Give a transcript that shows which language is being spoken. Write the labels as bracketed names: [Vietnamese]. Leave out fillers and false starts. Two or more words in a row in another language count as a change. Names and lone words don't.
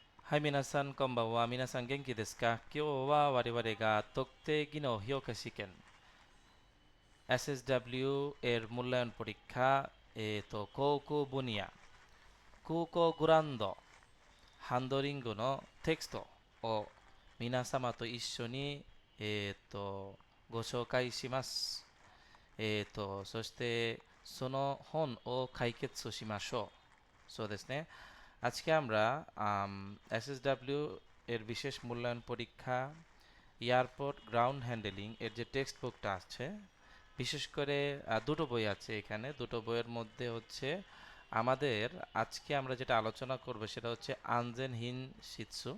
[Japanese] はい、皆さん、こんばんは。皆さん、元気ですか？今日は我々が特定技能評価試験 SSW [Bangla] এর মূল্যায়ন পরীক্ষা [Japanese] 航空分野空港グランドハンドリングのテキストを皆様と一緒に、ご紹介します。そしてその本を解決しましょう。 [Bangla] そうですね。আজকে আমরা এসএসডব্লিউ এর বিশেষ মূল্যায়ন পরীক্ষা [English] airport ground handling [Bangla] এর যে টেক্সট বুকটা আছে, বিশেষ করে দুটো বই আছে এখানে। দুটো বইয়ের মধ্যে হচ্ছে আমাদের আজকে আমরা যেটা আলোচনা করব সেটা হচ্ছে [Japanese] 安全 品質.